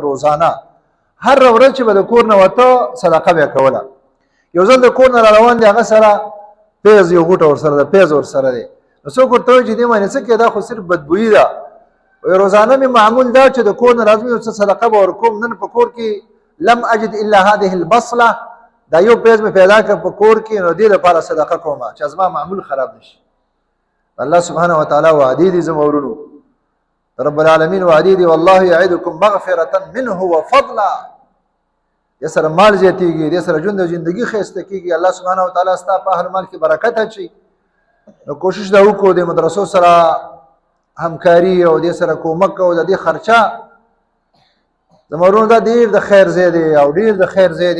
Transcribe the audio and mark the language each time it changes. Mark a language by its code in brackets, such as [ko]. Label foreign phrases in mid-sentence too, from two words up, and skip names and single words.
[ps] روزانه هر ورځ چې به د کور نه وته صدقه به یې کوله. یو ځل د کور نه را روان دی، هغه سره پیاز یو غوټه ورسره ده، پیاز ورسره دی. نو څوک ورته وایي چې دې باندې څه کې دا خو صرف بدبویي ده. روزانه مې معمول دا چې د کور نه راځم یو څه صدقه به ورکوم. نن په کور کې [ar] لم اجد الا هذه البصله، [ps] دا یو پیاز مې پیدا کړ په کور کې، نو دې لپاره صدقه کوم چې زما معمول خراب نشي. الله سبحانه وتعالی وعدې دي زما ورونو، رب العالمین وعدې دي [ar] والله یعدکم مغفرة منه وفضلا. [ps] دې سره مال زیاتېږي، دې سره ژوند او زندګي ښایسته کېږي. الله سبحانه وتعالی ستا په هر مال کې برکت اچوي. نو کوشش دا وکړو د مدرسو سره همکاري او دې سره کومک او د دې خرچه. زما ورونو دا ډېر د خیر ځای دی او ډېر د خیر ځای دی.